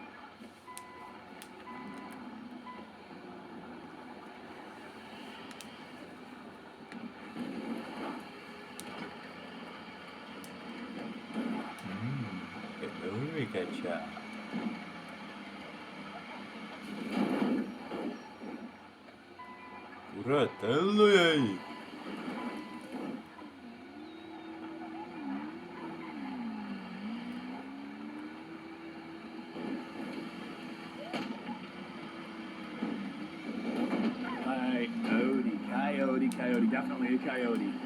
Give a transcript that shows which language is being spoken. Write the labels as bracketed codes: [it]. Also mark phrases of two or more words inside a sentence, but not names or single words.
[en] Hello, Kacha. [et] Kurat, ellu jäi. [en] Coyote, definitely a coyote.